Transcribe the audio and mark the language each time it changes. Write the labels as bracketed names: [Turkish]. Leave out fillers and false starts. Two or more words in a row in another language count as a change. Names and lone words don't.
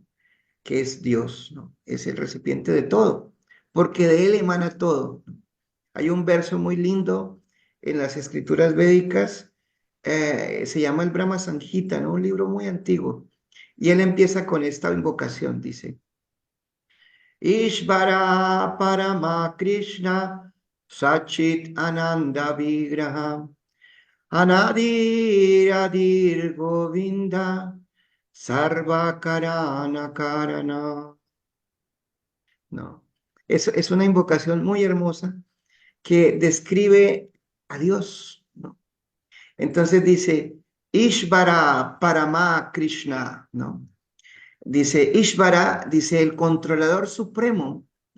[Spanish] Que es Dios, ¿no? Es el recipiente de todo, porque de él emana todo, ¿no? Hay un verso muy lindo en las escrituras védicas, se llama el Brahma Samhita, ¿no? Un libro muy antiguo. Y él empieza con esta invocación, dice, [Sanskrit] Ishvara Parama Krishna Sachit Ananda Vigraha Anadir Adir Govinda Sarva Karana Karana. [Spanish] No, es una invocación muy hermosa que describe a Dios, ¿no? Entonces dice, [Sanskrit] Ishvara Parama Krishna, [Spanish] ¿no? Dice, Ishvara, dice el controlador supremo, ¿no?